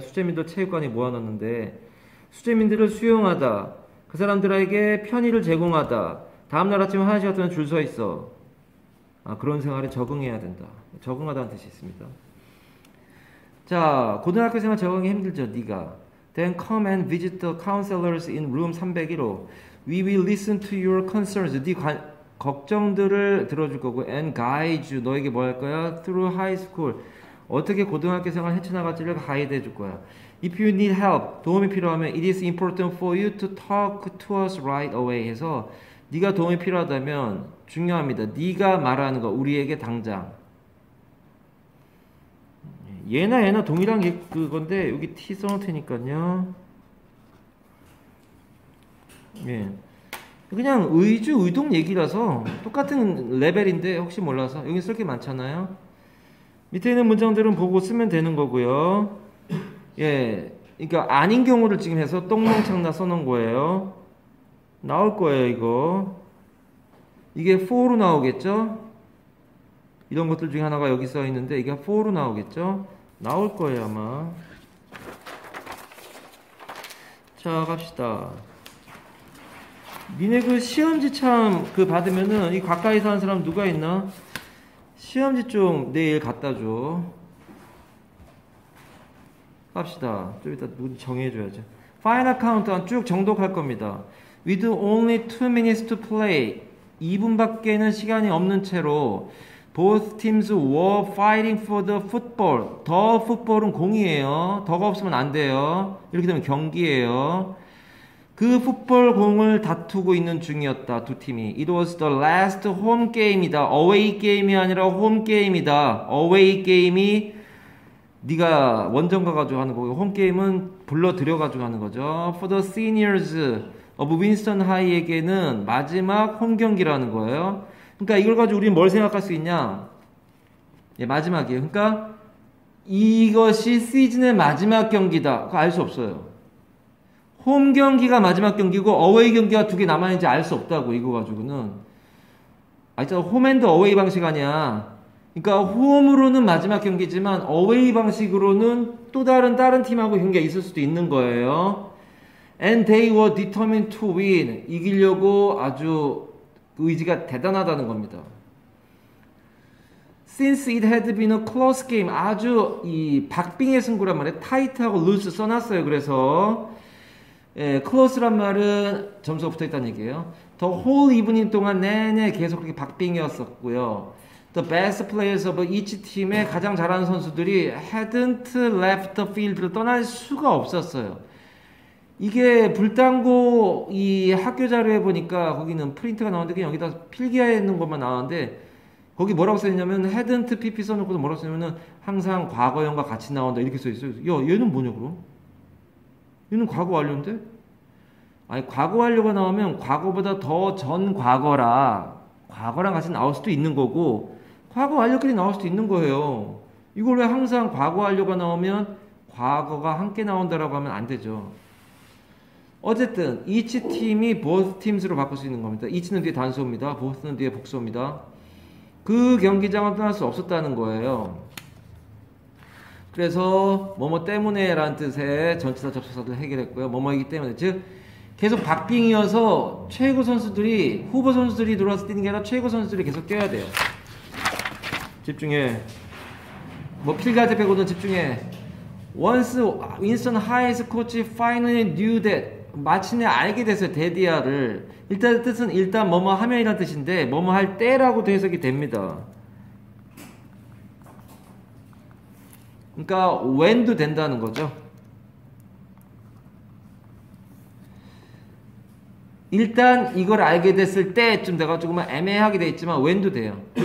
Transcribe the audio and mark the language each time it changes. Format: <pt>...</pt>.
<ko>수재민들 체육관에 모아놨는데 수재민들을 수용하다. 그 사람들에게 편의를 제공하다. 다음날 아침 화장실 갔더니 줄 서 있어. 그런 생활에 적응해야 된다. 적응하다는 뜻이 있습니다. 자, 고등학교 생활 적응이 힘들죠. 네가.</ko> <en>Then come and visit the counselors in room 301호. We will listen to your concerns.</en> <ko>네 걱정들을 들어줄 거고</ko> <en>and guide you.</en> <ko>너에게 뭐 할 거야?</ko> <en>Through high school.</en> <ko>어떻게 고등학교 생활 헤쳐나갈지를 가이드 해줄 거야.</ko> <en>If you need help,</en> <ko>도움이 필요하면</ko> <en>it is important for you to talk to us right away</en> <ko>해서 네가 도움이 필요하다면 중요합니다. 네가 말하는 거 우리에게 당장. 얘나 동일한 그건데 여기 T 써놓을 테니까요. 예. 그냥 의동 얘기라서 똑같은 레벨인데 혹시 몰라서 여기 쓸 게 많잖아요. 밑에 있는 문장들은 보고 쓰면 되는 거고요. 예, 그러니까 아닌 경우를 지금 해서 똥멍청나 써놓은 거예요. 나올 거예요, 이거. 이게 for로 나오겠죠? 이런 것들 중에 하나가 여기 써 있는데 이게 for로 나오겠죠? 나올 거예요, 아마. 자, 갑시다. 니네 그 시험지 참 받으면은 이 가까이 사는 사람 누가 있나? 시험지 좀 내일 갖다 줘. 갑시다. 좀 이따 누구 정해줘야죠. Final countdown 쭉 정독할 겁니다.</ko> <en>With only 2 minutes to play.</en> <ko>2분밖에는 시간이 없는 채로</ko> <en>Both teams were fighting for the football.</en> <ko>The football은 공이에요. 더가 없으면 안 돼요. 이렇게 되면 경기예요. 그 풋볼 공을 다투고 있는 중이었다. 두 팀이.</ko> <en>It was the last home game이다. away game이</en> <ko>아니라</ko> <en>home game이다.</en> <ko>away game이 네가 원정 가가지고 하는 거고 홈 게임은 불러 들여가지고 하는 거죠.</ko> <en>For the seniors of Winston High에게는</en> <ko>마지막 홈 경기라는 거예요. 그러니까 이걸 가지고 우리는 뭘 생각할 수 있냐? 예, 마지막이에요. 그러니까 이것이 시즌의 마지막 경기다. 그거 알 수 없어요. 홈 경기가 마지막 경기고 어웨이 경기가 2개 남아있는지 알 수 없다고 이거 가지고는. 있잖아. 홈앤드 어웨이 방식 아니야. 그러니까 홈으로는 마지막 경기지만 어웨이 방식으로는 또 다른 팀하고 경기가 있을 수도 있는 거예요.</ko> <en>And they were determined to win.</en> <ko>이기려고 아주 의지가 대단하다는 겁니다.</ko> <en>Since it had been a close game.</en> <ko>아주 이 박빙의 승부란 말이에요. 타이트하고 loose 써놨어요. 그래서 예, close란 말은 점수가 붙어있다는 얘기예요.</ko> <en>The whole evening</en> <ko>동안 내내 계속 그렇게 박빙이었었고요.</ko> <en>The best players of each</en> <ko>팀의 가장 잘하는 선수들이</ko> <en>hadn't left the field를</en> <ko>떠날 수가 없었어요. 이게 불당고 이 학교 자료에 보니까 거기는 프린트가 나오는데 그냥 여기다 필기해 있는 것만 나오는데 거기 뭐라고 써있냐면 hadn't pp 써놓고 뭐라고 써있냐면 항상 과거형과 같이 나온다 이렇게 써있어요. 야 얘는 뭐냐 그럼? 얘는 과거 완료인데? 아니 과거 완료가 나오면 과거보다 더 전 과거라 과거랑 같이 나올 수도 있는 거고 과거 완료끼리 나올 수도 있는 거예요. 이걸 왜 항상 과거 완료가 나오면 과거가 함께 나온다라고 하면 안 되죠. 어쨌든 each 팀이 both teams로 바꿀 수 있는 겁니다. each는 뒤에 단수입니다. both는 뒤에 복수입니다. 그 경기장을 떠날 수 없었다는 거예요. 그래서 뭐뭐 때문에 라는 뜻의 전치사 접속사를 해결했고요. 뭐뭐이기 때문에 즉 계속 박빙이어서 최고 선수들이 후보 선수들이 들어와서 뛰는 게 아니라 최고 선수들이 계속 뛰어야 돼요. 집중해. 뭐 필가드 빼고는 집중해.</ko> <en>Once Winston Hayes coach finally knew that</en> <ko>마침내 알게 됐어요. 데디아를. 일단 뜻은 일단 뭐뭐 하면이라는 뜻인데 뭐뭐 할 때라고도 해석이 됩니다. 그러니까 when도 된다는 거죠. 일단 이걸 알게 됐을 때쯤 돼가지고만 애매하게 돼 있지만 when도 돼요.</ko>